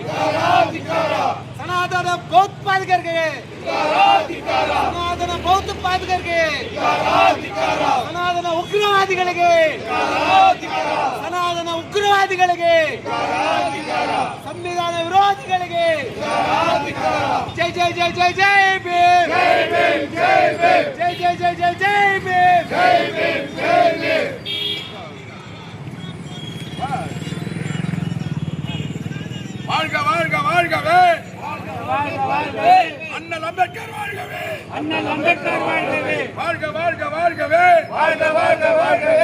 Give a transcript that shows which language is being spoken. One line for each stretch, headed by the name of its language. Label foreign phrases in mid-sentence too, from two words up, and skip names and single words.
Kannada: ಸನಾತನ ಭಯೋತ್ಪಾದಕರಿಗೆ, ಸನಾತನ ಭಯೋತ್ಪಾದಕರಿಗೆ, ಸನಾತನ ಉಗ್ರವಾದಿಗಳಿಗೆ, ಸನಾತನ ಉಗ್ರವಾದಿಗಳಿಗೆ, ಸಂವಿಧಾನ ವಿರೋಧಿಗಳಿಗೆ ಜೈ ಜೈ ಜೈ ಜೈ ಜೈ ಭೀಮ್, ಜೈ ಜೈ ಜೈ ಜೈ ಜೈ ಭೀಮ್,
Tamil: வாழ்க வாழ்க வாழ்கவே, அண்ணல் அம்பேத்கர் வாழ்கவே, அண்ணல் அம்பேத்கர் வாழ்கவே, வாழ்க வாழ்க வாழ்கவே, வாழ்க வாழ்க வாழ்கவே,